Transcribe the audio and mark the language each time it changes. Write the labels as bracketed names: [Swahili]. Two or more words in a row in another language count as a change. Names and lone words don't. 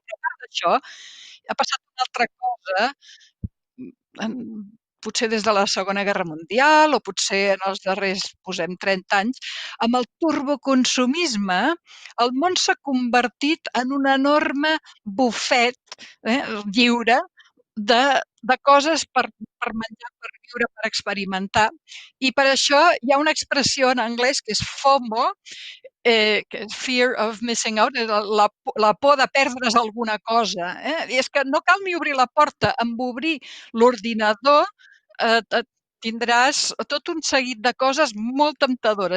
[Catalan] Però a part d'això, ha passat una altra cosa en potser des de la Segona Guerra Mundial o potser en els darrers, posem 30 anys, amb el turboconsumisme, el món s'ha convertit en un enorme bufet, eh, lliure de coses per menjar, per viure, per experimentar. I per això hi ha una expressió en anglès que és FOMO, que és [English] fear of missing out, [Catalan] és la por de perdre's alguna cosa, I és que no cal ni obrir la porta, amb obrir l'ordinador, tindràs tot un seguit de coses molt temptadores.